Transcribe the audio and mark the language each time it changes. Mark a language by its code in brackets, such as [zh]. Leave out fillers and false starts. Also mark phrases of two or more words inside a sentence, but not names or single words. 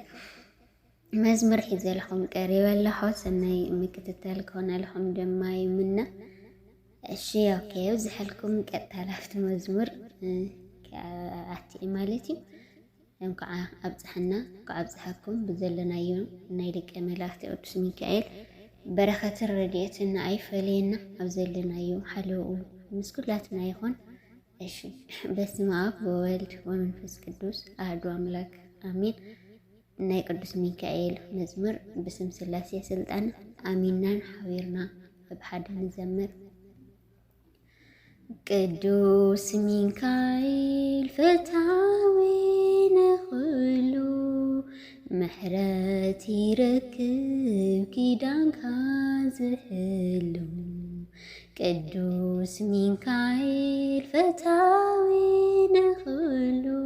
[ti] መዝሙር ሒዘልኹም ቀሪበ ኣለኹ። ሰናይ ምክትታል ክኾን ኣለኹም ድማ ይምነ። እሺ ኦኬ ዝሐልኩም ቀጥታ ላፍቲ መዝሙር ኣትኢ ማለት እዩ። እንኳ ኣብፅሐና ኣብፅሐኩም ብዘለናዮ ናይ ሊቀ መላእክት ቅዱስ ሚካኤል በረኸትን ረድኤትን ኣይፈልየና ኣብ ዘለናዮ ሓልው ምስ ኩላትና ይኹን። እሺ [gez] በስመ አብ ወወልድ ወመንፈስ ቅዱስ አሐዱ አምላክ አሜን። [ti] ናይ ቅዱስ ሚካኤል መዝሙር ብስም ስላሴ ስልጣን አሚናን ሓቢርና ብሓደ ንዘምር። ቅዱስ ሚካኤል ፈታዊ ነኽእሎ ምሕረት ይረክብ ኪዳንካ ዝህሎ ቅዱስ ሚካኤል ፈታዊ ነኽእሎ